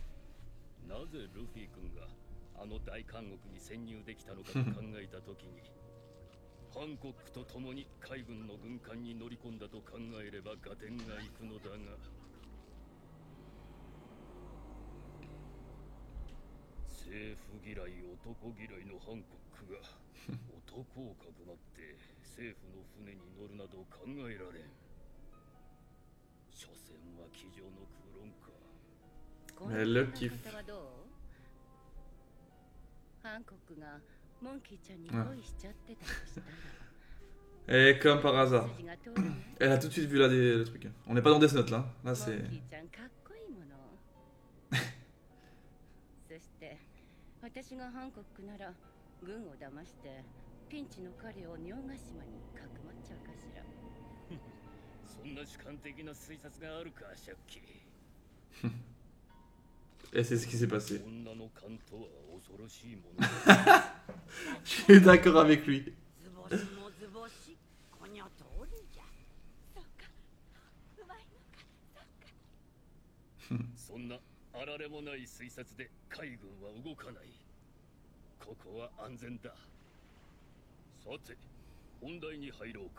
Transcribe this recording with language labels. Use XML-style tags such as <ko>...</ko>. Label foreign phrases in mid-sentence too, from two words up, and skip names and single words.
<ja>なぜルフィ君があの大監獄に潜入できたのかと考えたときにハンコックと共に海軍の軍艦に乗り込んだと考えれば合点がいくのだが、政府嫌い男嫌いのハンコックが男をかくまって政府の船に乗るなど考えられん。所詮は机上の空論か。</ja> <fr>Le kiff.</fr> <ja>ハンコックがモンキーちゃんに恋しちゃってたとしたら。</ja> <fr>Et comme par hasard. Elle a tout de suite vu là le truc. On n'est pas dans Death Note là. Là c'est.</fr> <ja>そして私がハンコックなら軍を騙してピンチの彼を尿ヶ島にかくまっちゃうかしら。そんな主観的な推察があるか、シャッキ</ja> <fr>ー。Et c'est ce qui s'est passé. Je suis d'accord avec lui.</fr> <ja>そんなあられもない推察で海軍は動かない。ここは安全だ。さて、本題に入ろうか。</ja>